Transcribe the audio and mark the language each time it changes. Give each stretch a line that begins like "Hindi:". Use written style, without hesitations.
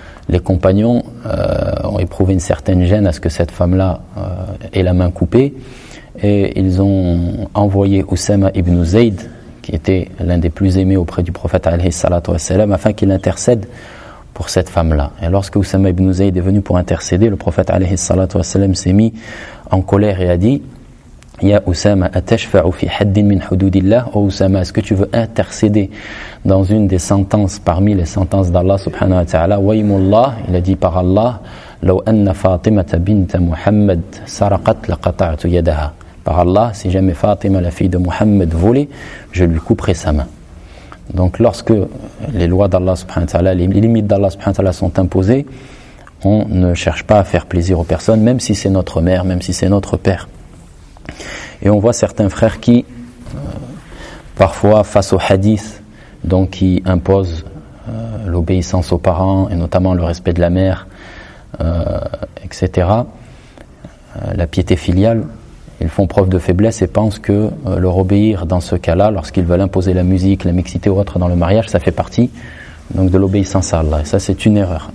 French: Les compagnons ont éprouvé une certaine gêne à ce que cette femme-là ait la main coupée, et ils ont envoyé Usama ibn Zayd, qui était l'un des plus aimés auprès du prophète alayhi salatu wassalam, afin qu'il intercède pour cette femme-là. Et lorsque Usama ibn Zayd est venu pour intercéder, le prophète alayhi salatu wassalam s'est mis en colère et a dit:
Arabic: Ya Usama, atashfa'u fi haddin min hududillah?
French: Oh Usama, est-ce que tu veux intercéder dans une des sentences parmi les sentences d'Allah subhanahu wa ta'ala?
Arabic: Waymullah,
French: il a dit par Allah,
Arabic: لو أن فاطمة بنت محمد سرقت لقطعت يدها.
French: Par Allah, si jamais Fatima, la fille de Muhammad, volait, je lui couperai sa main. Donc lorsque les lois d'Allah subhanahu wa ta'ala, les limites d'Allah subhanahu wa ta'ala sont imposées, on ne cherche pas à faire plaisir aux personnes, même si c'est notre mère, même si c'est notre père. Et on voit certains frères qui, parfois, face au hadith, donc qui imposent l'obéissance aux parents, et notamment le respect de la mère, etc., la piété filiale, ils font preuve de faiblesse et pensent que leur obéir dans ce cas-là, lorsqu'ils veulent imposer la musique, la mixité ou autre dans le mariage, ça fait partie donc de l'obéissance à Allah. Et ça, c'est une erreur.